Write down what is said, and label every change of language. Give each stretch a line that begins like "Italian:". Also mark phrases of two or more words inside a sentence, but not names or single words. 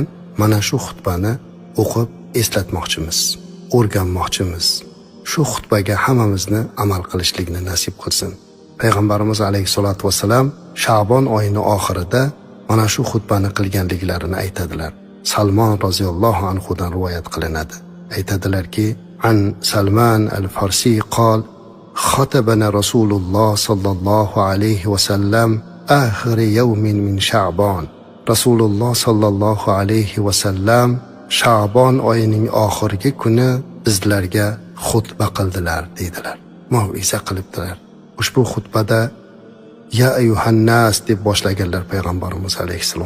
Uzbek: Mana shu xutbani o'qib eslatmoqchimiz, o'rganmoqchimiz. Shu xutbaga hammamizni amal qilishlikni nasib qilsin. Payg'ambarimiz
Arabic: عليه الصلاة والسلام
Uzbek: Sha'bon oyini oxirida mana shu xutbani qilganliklarini aytadilar. Salmon
Arabic: رضي الله عنه
Uzbek: dan rivoyat qilinadi. Aytadilarki,
Arabic: عن سلمان الفارسي قال خطبنا رسول الله صلى الله عليه وسلم آخر يوم من شعبان.
Uzbek: Rasululloh
Arabic: صلى الله عليه وسلم
Uzbek: Sha'bon oyining oxirgi kuni bizlarga xutba qildilar dedilar. Mav'iza qilibdilar. Ushbu xutbada
Arabic: يا أيها الناس
Uzbek: deb boshlaganlar payg'ambarimiz alayhissalom.